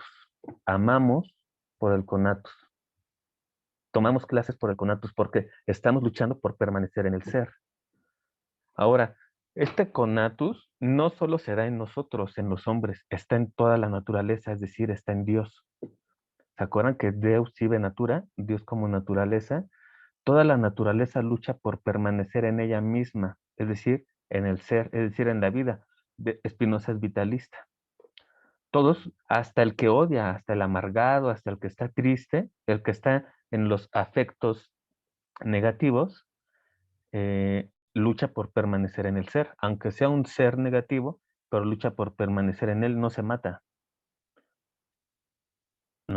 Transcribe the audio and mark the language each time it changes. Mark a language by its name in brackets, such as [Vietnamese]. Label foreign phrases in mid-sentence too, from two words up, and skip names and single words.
[Spanish] Amamos por el conatus. Tomamos clases por el conatus porque estamos luchando por permanecer en el ser. Ahora, este conatus no solo se da en nosotros, en los hombres, está en toda la naturaleza, es decir, está en Dios. ¿Se acuerdan que [Latin] Deus sive natura, [Spanish] Dios como naturaleza? Toda la naturaleza lucha por permanecer en ella misma, es decir, en el ser, es decir, en la vida. Spinoza es vitalista. Todos, hasta el que odia, hasta el amargado, hasta el que está triste, el que está en los afectos negativos, lucha por permanecer en el ser, aunque sea un ser negativo, pero lucha por permanecer en él, no se mata, ¿no?